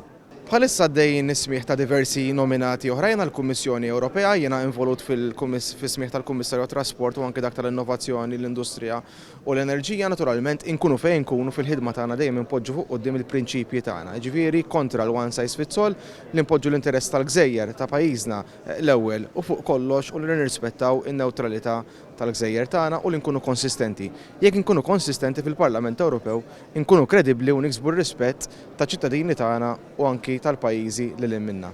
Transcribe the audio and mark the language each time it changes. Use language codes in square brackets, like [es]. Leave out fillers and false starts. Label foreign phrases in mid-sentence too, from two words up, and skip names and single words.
[mt] Bħalissa għaddejjin ismieħ ta' diversi nominati oħrajn għall-Kummissjoni Ewropea, jiena involut fis-smieħ tal-Kummissarju Trasport u anke dak tal-Innovazzjoni, l-Industrija u l-Enerġija. Naturalment inkunu fejn nkunu fil-ħidma tagħna dejjem inpoġġu fuq quddiem il-prinċipji tagħna. Ġifieri kontra l- [en] one size fits all [mt] li npoġġu l-interess tal-Gżejjer ta' pajjiżna l-ewwel u fuq kollox u li nirrispettaw in-newtralità tal-Gżejjer tagħna u li nkunu konsistenti. Jekk inkunu konsistenti fil-Parlament Ewropew, inkunu kredibbli u niksbu r-rispett ta' ċittadini tagħna u anki tal-pajjiżi li lil minna.